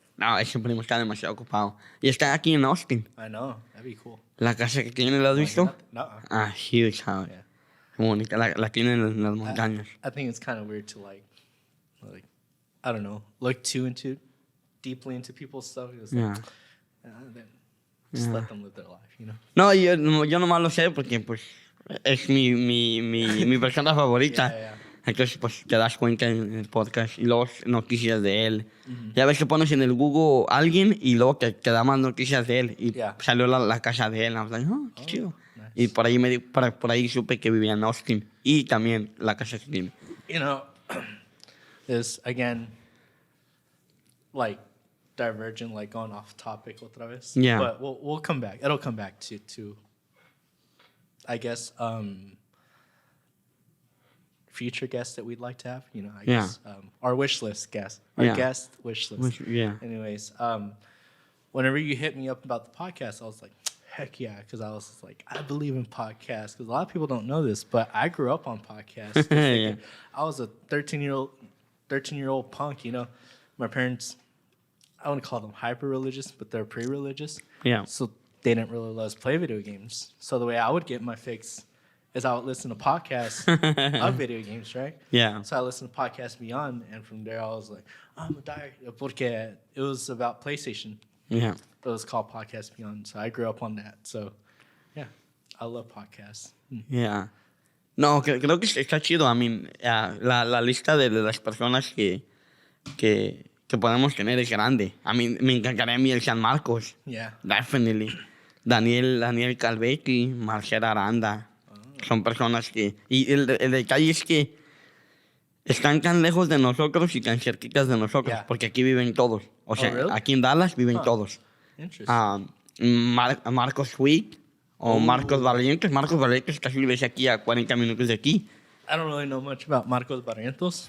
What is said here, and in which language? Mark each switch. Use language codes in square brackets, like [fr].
[es] No, ese primo está demasiado ocupado. Y está aquí en Austin. [en] I know. That'd be cool. [es] La casa que tiene, ¿la has visto? No. [en] Huge house. Yeah. [es] Muy bonita. La tiene en las montañas. [en] I think it's kind of weird to like, I don't know, look deeply into people's stuff. It's like, Yeah. Then just let them live their life, you know? [es] No, yo nomás lo sé porque pues es mi persona favorita. [en] Yeah. [es] Entonces pues te das cuenta en el podcast y luego noticias de él. Ya ves que pones en el Google alguien y luego te da más noticias de él. Y [en] Yeah. [es] salió la casa de él. [en] I was like, [es] qué chido. [en] Nice. [es] Y por ahí supe que vivía en Austin. Y también la casa que tiene. [en] You know, is again, like, divergent, like going off topic [es] otra vez. [en] Yeah. But we'll come back. It'll come back to I guess, future guests that we'd like to have. You know, I guess our wish list guest. Our guest wish list. Yeah. Anyways, whenever you hit me up about the podcast, I was like, heck yeah, because I was like, I believe in podcasts. Because a lot of people don't know this, but I grew up on podcasts. Yeah. I was a 13-year-old punk. You know, my parents, I wouldn't call them hyper religious, but they're pre-religious. Yeah. So they didn't really let us play video games. So the way I would get my fix is I would listen to podcasts of video games, right? Yeah. So I listened to Podcast Beyond, and from there I was like, I'm a die. Porque it was about PlayStation. Yeah. It was called Podcast Beyond. So I grew up on that. So, yeah, I love podcasts. Yeah. [es] No, creo que está chido. [en] I mean, [es] la lista de las personas que podemos tener es grande. A mí me encantaría a mí el San Marcos. [en] Yeah. [es] Definitely. Daniel Calvetti, Marcela Aranda. Son personas que... Y el detalle es que están tan lejos de nosotros y tan cerquitas de nosotros. [en] Yeah. [es] Porque aquí viven todos. O sea, [en] really? [es] aquí en Dallas viven todos. [en] Interesting. [es] Marcos Sweet o Marcos Barrientos. Marcos Barrientos casi vive aquí a 40 minutos de aquí. [en] I don't really know much about Marcos Barrientos,